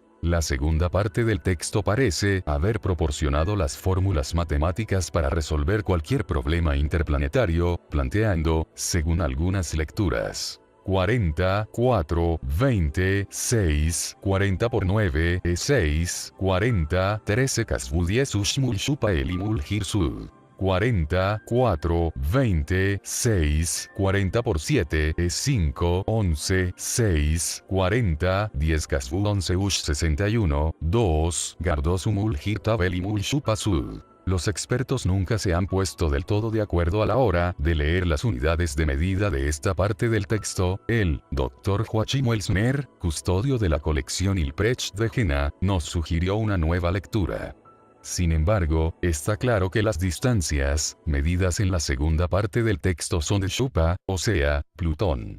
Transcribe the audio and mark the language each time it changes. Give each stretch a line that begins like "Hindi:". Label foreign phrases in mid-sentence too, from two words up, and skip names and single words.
Spanish: La segunda parte del texto parece haber proporcionado las fórmulas matemáticas para resolver cualquier problema interplanetario, planteando, según algunas lecturas, 40, 4, 20, 6, 40 por 9, 6, 40, 13 Kasvu 10 Ushmul Shupa Elimul Hirsud. 40, 4, 20, 6, 40 por 7, 5, 11, 6, 40, 10 Kasvu 11 Ush 61, 2, Gardosumul Hirtabelimul Shupasud. Los expertos nunca se han puesto del todo de acuerdo a la hora de leer las unidades de medida de esta parte del texto. El Dr. Joachim Elsner, custodio de la colección Hilprecht de Jena, nos sugirió una nueva lectura. Sin embargo, está claro que las distancias, medidas en la segunda parte del texto son de Shupa, o sea, Plutón.